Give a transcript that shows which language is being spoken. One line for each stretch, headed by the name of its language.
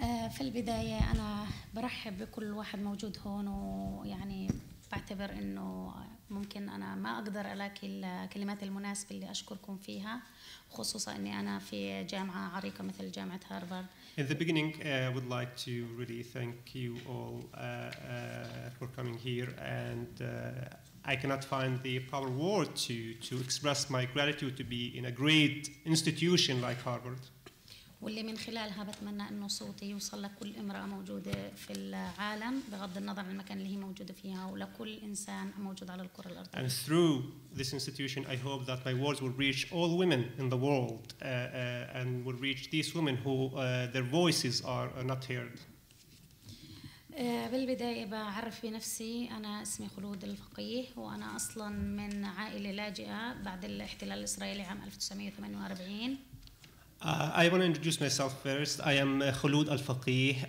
Arabic: في البداية أنا برحب بكل واحد موجود هون، ويعني بعتبر إنه ممكن أنا ما أقدر ألاقي الكلمات المناسبة اللي أشكركم فيها، خصوصا إني أنا في جامعة عريقة مثل جامعة هارفارد.
English: In the beginning, I would like to really thank you all for coming here, and I cannot find the proper word to express my gratitude to be in a great institution like Harvard.
Arabic: واللي من خلالها بتمنى إنه صوتي يوصل لكل امرأة موجودة في العالم بغض النظر عن المكان اللي هي موجودة فيها ولكل إنسان موجود على الكرة الأرضية.
English: And through this institution, I hope that my words will reach all women in the world and will reach these women who their voices are not heard.
Arabic: بالبداية بعرف بنفسي، أنا اسمي خلود الفقيه، وأنا أصلاً من عائلة لاجئة بعد الاحتلال الإسرائيلي عام 1948.
English: I want to introduce myself first. I am Khulud Al-Faqih.